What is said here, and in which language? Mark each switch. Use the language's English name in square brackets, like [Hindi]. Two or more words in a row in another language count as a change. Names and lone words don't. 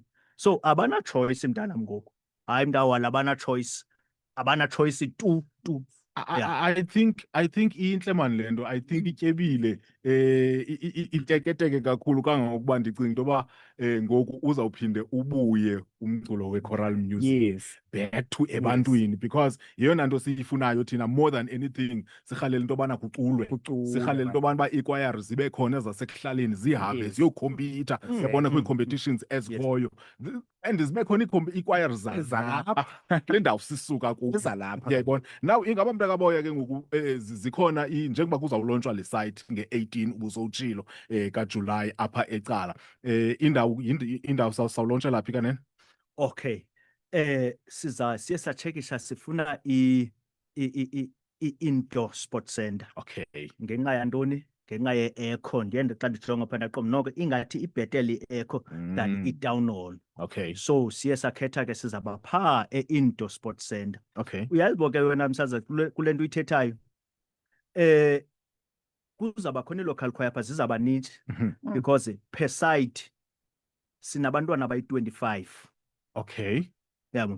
[Xhosa] So abana choice mntanam ngoku. Hayi mntawala abana choice tu. [English] I think [Xhosa] inhle man lento. [English] I think [Xhosa] ityebile iteketeke kakhulu kangangokuba ndicinga into yoba ngoku uzawuphinde ubuye umculo we- [English] choral music back to [Xhosa] ebantwini because yeyona nto siyifunayo thina [English] more than anything. [Xhosa] Sirhalela into yobana kuculwe, sirhalela into yobana uba iikwayari zibe khona ezasekuhlaleni zihambe ziyokhompyutha yabona kwii-competitions ezikhoyo and zibe khona iikwayari zalapha kule ndawo sisuka kuyo. Yayibona now ingaba mntakaboya ke ngoku zikhona njengoba kuzawulonshwa le site nge-18 ubusowutshilo kaJulayi apha ecala indawo sawulontsha phi kanene? Siye satshekisha sifuna i-indoor sports center. Ngenxa yantoni? Ngenxa ye-echo ndiye xa ndijonga phaa ndaqomba noko ingathi ibhetele i-echo than i-town hall. So siye sakhetha ke sizaba phaa e-indoor sports center. Uyazibo ke wena msaza kule nto uyithethayo kuzaba khona i-local choir pha zizaba ninji because per site sinabantwana abayi-25. Yabo.